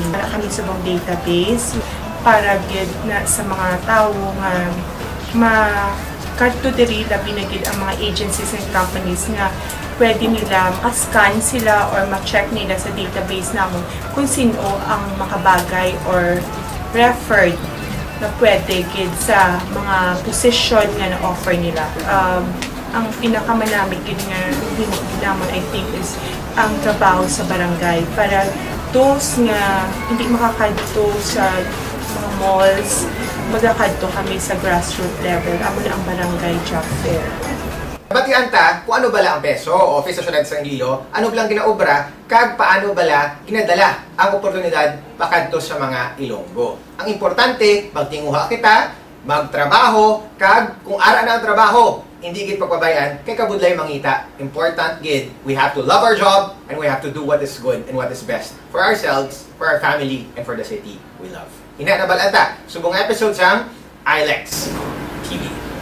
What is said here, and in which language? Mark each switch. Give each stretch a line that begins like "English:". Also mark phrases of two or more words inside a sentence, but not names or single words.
Hiligaynon: Ara kami sa mga database para gid na sa mga tao nga kadto diri labi na gid ang mga
English: agencies and companies
Hiligaynon: nga pwede nila ma-scan sila or ma-check nila sa database namin kung sino ang makabagay or referred na pwede gid sa mga position nga na-offer nila. Ang pinakamanamig gid nga naman
English: I think
Hiligaynon: is ang trabaho sa barangay para those nga hindi makakadto sa mga malls, magakadto kami sa
English: grassroots level.
Hiligaynon: Amo na ang barangay job fair. Batian ta kung ano bala ang PESO, Office sa Syudad sang Iloilo, ano blang ginaobra, kag paano bala ginadala ang oportunidad pakadto sa mga Ilonggo. Ang importante, magtinguha kita, magtrabaho, kag kung ara na ang trabaho, hindi gid pagpabayan, kay kabudlay mangita.
English: Important gid, we have to love our job and we have to do what is good and what is best for ourselves, for our family, and for the city we love.
Hiligaynon: Ina na balanta, subong episode sang ILEX TV.